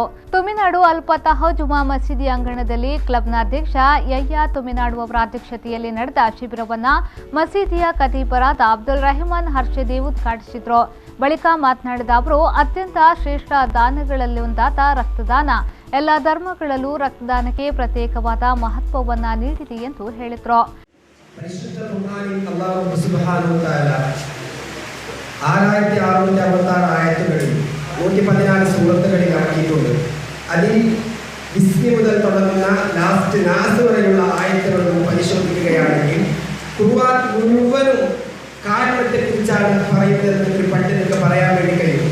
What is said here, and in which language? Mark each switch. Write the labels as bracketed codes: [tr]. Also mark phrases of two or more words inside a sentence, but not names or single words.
[kn] ತುಮಿನಾಡು ಅಲ್ಪತಃ ಜುಮಾ ಮಸೀದಿ ಅಂಗಣದಲ್ಲಿ ಕ್ಲಬ್ನ ಅಧ್ಯಕ್ಷ ಯಯ್ಯ ತುಮಿನಾಡು ಅವರ ಅಧ್ಯಕ್ಷತೆಯಲ್ಲಿ ನಡೆದ ಶಿಬಿರವನ್ನು ಮಸೀದಿಯ ಖತೀಬರಾದ ಅಬ್ದುಲ್ ರೆಹಮಾನ್ ಹರ್ಷದಿ ಉದ್ಘಾಟಿಸಿದರು. ಬಳಿಕ ಮಾತನಾಡಿದ ಅವರು, ಅತ್ಯಂತ ಶ್ರೇಷ್ಠ ದಾನಗಳಲ್ಲಿ ಒಂದಾದ ರಕ್ತದಾನ ಎಲ್ಲ ಧರ್ಮಗಳಲ್ಲೂ ರಕ್ತದಾನಕ್ಕೆ ಪ್ರತ್ಯೇಕವಾದ ಮಹತ್ವವನ್ನು ನೀಡಿದೆ ಎಂದು ಹೇಳಿದರು. [ml] മുതൽ തുടങ്ങുന്ന ലാസ്റ്റ് നാസ് വരെയുള്ള ആയത്തുകളും പരിശോധിക്കുകയാണെങ്കിൽ ഖുർആൻ മുഴുവനും കാരണത്തെക്കുറിച്ചാണ് പറയുന്നതെന്ന് ഒരു പണ്ഡിതർക്ക് പറയാൻ വേണ്ടി കഴിയും.